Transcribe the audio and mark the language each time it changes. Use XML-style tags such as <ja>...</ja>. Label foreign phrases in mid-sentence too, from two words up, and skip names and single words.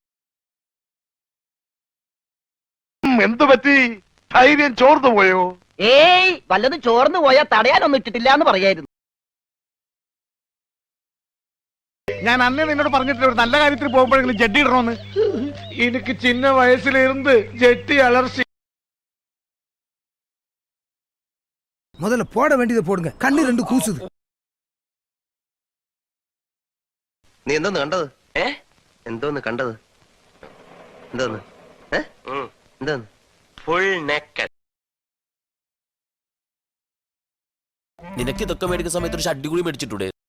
<ml>എന്തു പറ്റി? ധൈര്യം ചോർന്നു പോയോ? ഏയ്, വല്ലതും ചോർന്നു പോയാൽ തടയാനൊന്നും ഇട്ടിട്ടില്ല എന്ന് പറയായിരുന്നു. ഞാൻ അന്നേ നിന്നോട് പറഞ്ഞിട്ടില്ല ഒരു നല്ല കാര്യത്തിൽ പോകുമ്പോഴെങ്കിലും ജഡ്ഡി ഇടണമെന്ന്.</ml> <ta>எனக்கு சின்ன வயசிலிருந்து ஜெட்டி அலர்ஜி. முதல்ல போட வேண்டியதை போடுங்க. கண்ணு ரெண்டு கூசுது.</ta> <ml>നീ എന്തോന്ന് കണ്ടത്? എന്തോന്ന് കണ്ടത്? എന്തോന്ന് എന്തോന്ന്?</ml> <en>full naked.</en> <ml>നിനക്ക് ഇതൊക്കെ മേടിക്കുന്ന സമയത്ത് ഒരു ഷഡ്ഡി കൂടി മേടിച്ചിട്ടൂടെ?</ml>